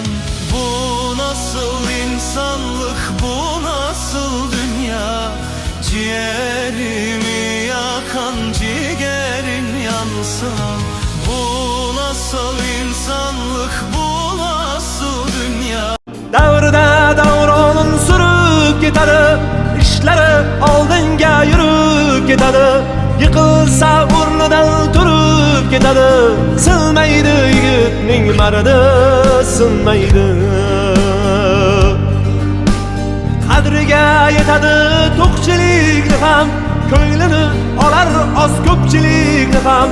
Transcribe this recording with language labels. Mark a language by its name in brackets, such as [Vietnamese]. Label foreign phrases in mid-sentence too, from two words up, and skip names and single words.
[Turkish] Bu nasıl insanlık, bu nasıl dünya? Ciğerimi yakan ciğerin yansan. Bu nasıl insanlık, bu nasıl dünya? [Uzbek] Davrda davronun sürüp ketadi, ishlari oldinga yurib ketadi. Yiqilsa o'rnidan turib ketadi. Sinmaydi yigitning maridi, sinmaydi. Qadriga yetadi to'qchilikni ham, ko'nglini olar oz ko'pchilikni ham.